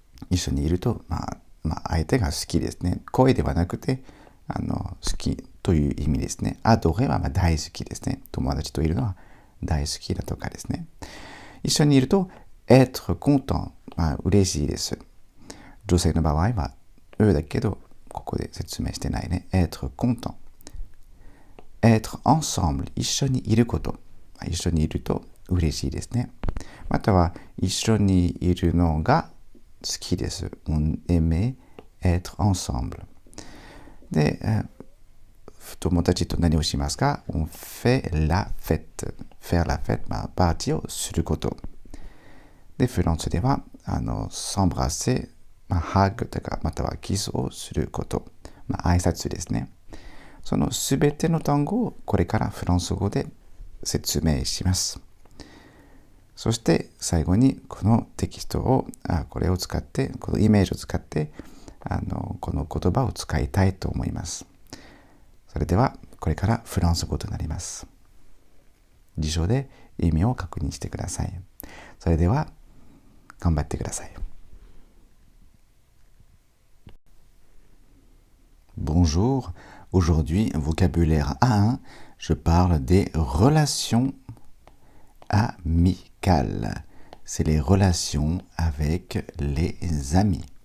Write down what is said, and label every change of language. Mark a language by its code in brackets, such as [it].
[ja] 一緒にいると、相手が好きですね。恋ではなくて、好きという意味ですね。 adorer は大好きですね。友達といるのは大好きだとかですね。一緒にいると、 [fr] être content。 [ja] 嬉しいです。女性の場合は、だけど、ここで説明してないね。 [fr] être content。être ensemble。 [ja] 一緒にいること。一緒にいると嬉しいですね。または、一緒にいるのが好きです。 [fr] on aime être ensemble。 [ja] で、友達と何をしますか [fr] on fait la fête。 faire la fête、 [ja] パーティーをすること。で、フランスでは、 [fr] s'embrasser、 [ja] ハグとか、またはキスをすること。挨拶ですね。そのすべての単語をこれからフランス語で説明します。そして最後にこのテキストを、これを使って、このイメージを使って、この言葉を使いたいと思います。それでは、これからフランス語となります。辞書で意味を確認してください。それでは、頑張ってください。 [fr] Bonjour, aujourd'hui, vocabulaire A1, je parle des relations amicales. C'est les relations avec les amis.